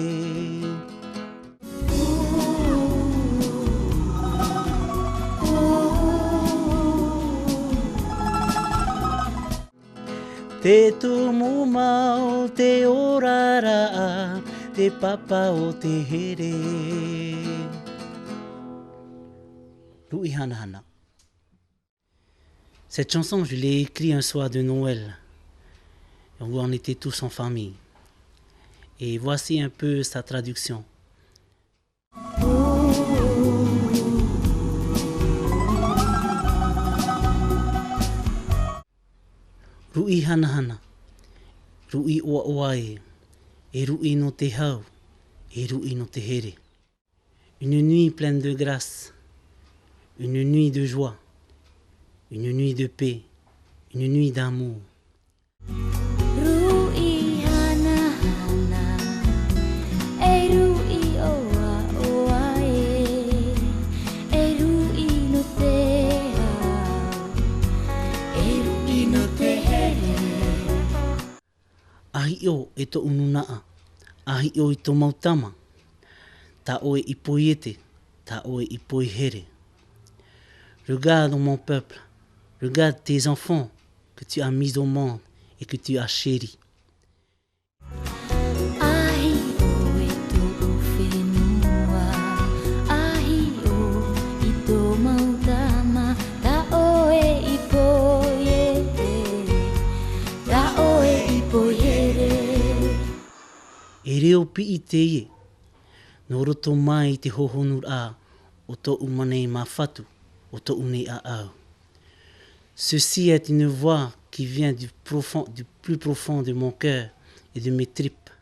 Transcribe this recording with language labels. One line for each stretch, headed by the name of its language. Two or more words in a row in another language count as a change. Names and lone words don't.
Tahitian: Te tumu mau te orara te papa o te here. Ru'i Hana Hana.
French: Cette chanson, je l'ai écrite un soir de Noël, où on était tous en famille. Et voici un peu sa traduction.
Tahitian: Ru'i Hana Hana, Ru'i Oa Oae, et Ru'i no te hau, et Ru'i no te here.
French: Une nuit pleine de grâce, une nuit de joie, une nuit de paix, une nuit d'amour.
Tahitian: Ru'i Hana Hana, e Ru'i Oa Oae, e Ru'i no te hau, e Ru'i no te here. Ahi o e to ununaa, ahi o i to mautama, ta oe i poiete, ta oe i poihere.
French: Regarde mon peuple, regarde tes enfants que tu as mis au monde et que tu as chéris.
Tahitian: Ahi o e to whenua, ahi o i to mautama, ta oe i poiete, ta oe i poihere. E reo pi i te ie, no roto mai te hohonur a o to umanei mawhatu, o to unei a au.
French: Ceci est une voix qui vient du plus profond de mon cœur et de mes tripes.